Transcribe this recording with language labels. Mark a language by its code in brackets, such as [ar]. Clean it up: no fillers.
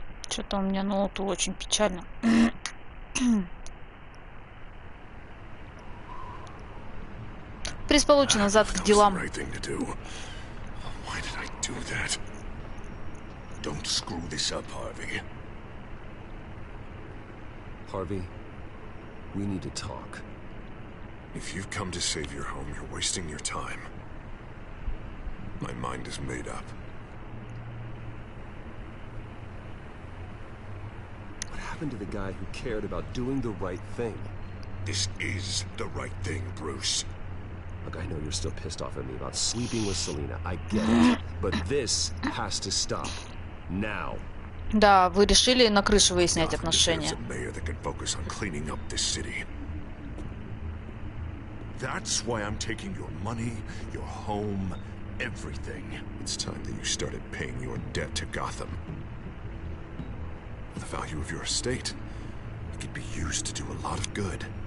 [ru] Что-то у меня ноуту очень печально. Приз получен, назад к делам. [en] Why did I do that? Don't screw this up, Harvey. Harvey, we need to talk. If you've come to save your home, you're wasting your time. My mind is made up. happened to the guy who cared about doing the right thing? This is the right thing, Bruce. Look, I know you're still pissed off at me about sleeping with Selena. I get it. But this has to stop. Now. [ru] Да, вы решили на крыше выяснять отношения. [en] A mayor that can focus on cleaning up this city. That's why I'm taking your money, your home, everything. It's time that you started paying your debt to Gotham. The value of your estate, it could be used to do a lot of good.